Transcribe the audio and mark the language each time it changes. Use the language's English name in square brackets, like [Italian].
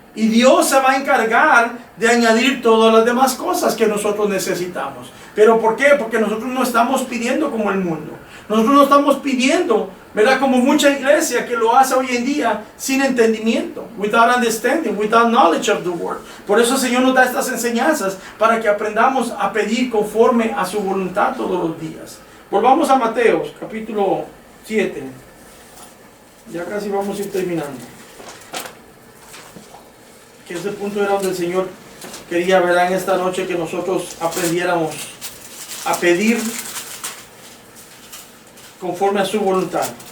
[Spanish] Y Dios se va a encargar de añadir todas las demás cosas que nosotros necesitamos. ¿Pero por qué? Porque nosotros no estamos pidiendo como el mundo. Nosotros no estamos pidiendo, ¿verdad? Como mucha iglesia que lo hace hoy en día sin entendimiento. [English] Without understanding, without knowledge of the word. [Spanish] Por eso el Señor nos da estas enseñanzas para que aprendamos a pedir conforme a su voluntad todos los días. Volvamos a Mateo, capítulo 7. Ya casi vamos a ir terminando. Que ese punto era donde el Señor quería, ¿verdad?, en esta noche que nosotros aprendiéramos a pedir conforme a su voluntad.